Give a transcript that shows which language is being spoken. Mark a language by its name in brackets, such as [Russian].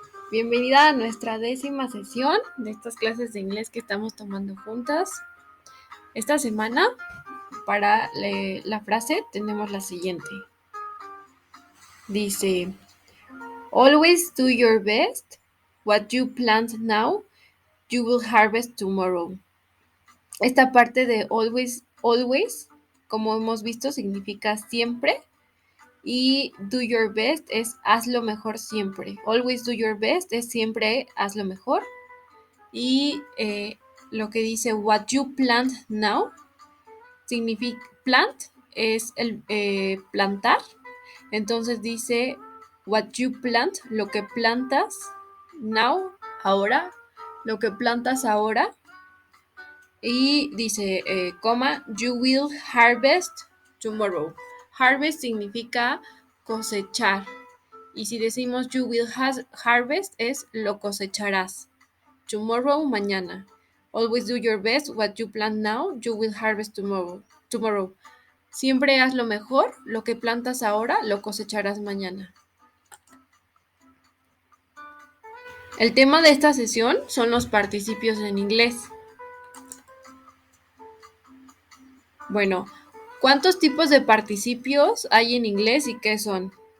[Spanish] Bienvenida a nuestra 10ª sesión de estas clases de inglés que estamos tomando juntas. Esta semana, para la frase, tenemos la siguiente. Dice, [English] always do your best. What you plant now, you will harvest tomorrow. [Spanish] Esta parte de always, como hemos visto, significa siempre. Y [English] do your best [Spanish] es haz lo mejor siempre. [English] Always do your best [Spanish] es siempre haz lo mejor. Y lo que dice [English] what you plant now [Spanish] significa plant es el plantar. Entonces dice [English] what you plant, [Spanish] lo que plantas now, ahora, lo que plantas ahora. Y dice, coma, [English] you will harvest tomorrow. [Spanish] Harvest significa cosechar. Y si decimos [English] you will harvest [Spanish] es lo cosecharás. [English] Tomorrow, mañana. Always do your best. What you plant now, you will harvest tomorrow. [Spanish] Siempre haz lo mejor. Lo que plantas ahora, lo cosecharás mañana. El tema de esta sesión son los participios en inglés. Bueno, ¿cuántos tipos de participios hay en inglés y qué son?